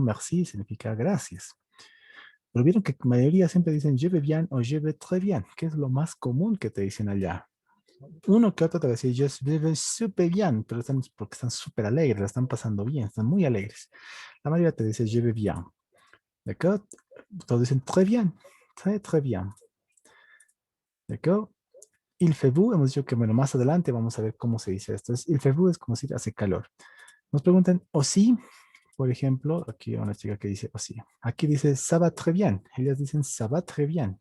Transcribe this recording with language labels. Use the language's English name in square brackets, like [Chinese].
[Spanish] Merci significa gracias. Pero vieron que la mayoría siempre dicen [French] je vais bien [Spanish] o [French] je vais très bien, [Spanish] que es lo más común que te dicen allá. Uno que otro te va a decir [French] je vais super bien, [Spanish] pero porque están súper alegres, la están pasando bien, están muy alegres. La mayoría te dice [French] je vais bien. D'accord? [Spanish] Todos dicen [French] très bien, très très bien. D'accord? Il fait beau, [Spanish] hemos dicho que bueno, más adelante vamos a ver cómo se dice esto. Il fait beau es como decir hace calor. Nos preguntan aussi, por ejemplo, aquí hay una chica que dice aussi. Aquí dice [French] ça va très bien. [Spanish] Ellas dicen ça va très bien.